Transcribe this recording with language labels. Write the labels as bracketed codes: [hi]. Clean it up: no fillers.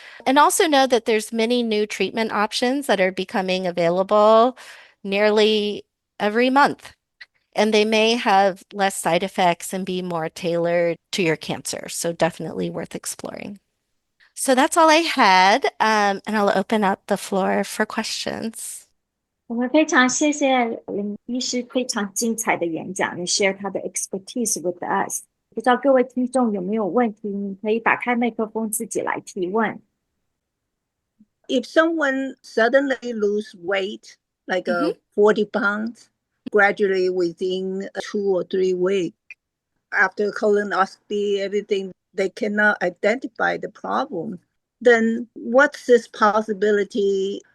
[en] And also know that there's many new treatment options that are becoming available nearly every month, and they may have less side effects and be more tailored to your cancer. So definitely worth exploring. So that's all I had, and I'll open up the floor for questions. [zh] 我们非常谢谢林医师非常精彩的演讲，你 share 他的 [en] expertise with us。 [zh] 不知道各位听众有没有问题，你可以打开麦克风自己来提问。 [en] If someone suddenly lose weight, like Mhm. 40 pounds, gradually within 2 or 3 weeks, after colonoscopy, everything, they cannot identify the problem, then what's this possibility?